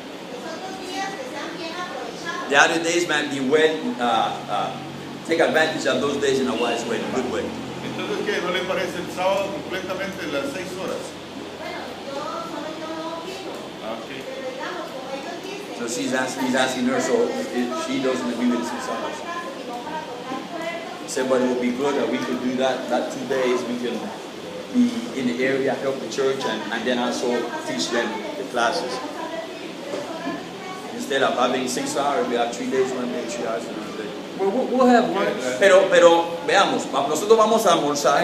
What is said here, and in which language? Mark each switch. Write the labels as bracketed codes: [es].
[es] Esos 2 días que sean bien aprovechados. [en] The other days, man, be well, take advantage of those days in a wise way, in a good way. [es] Entonces, ¿qué? ¿No le parece el sábado completamente las 6 horas? Bueno, yo no opino. Ah, ok. Pero digamos, como ellos dicen. [en] So he's asking her, so if she doesn't agree with the 6 hours. He said, but it would be good that we could do that 2 days. We can be in the area, help the church, and then also teach them the classes. Instead of having 6 hours, we have 3 days, 1 day, 3 hours, another day. Well, we'll have lunch, [es] Pero veamos, nosotros vamos a almorzar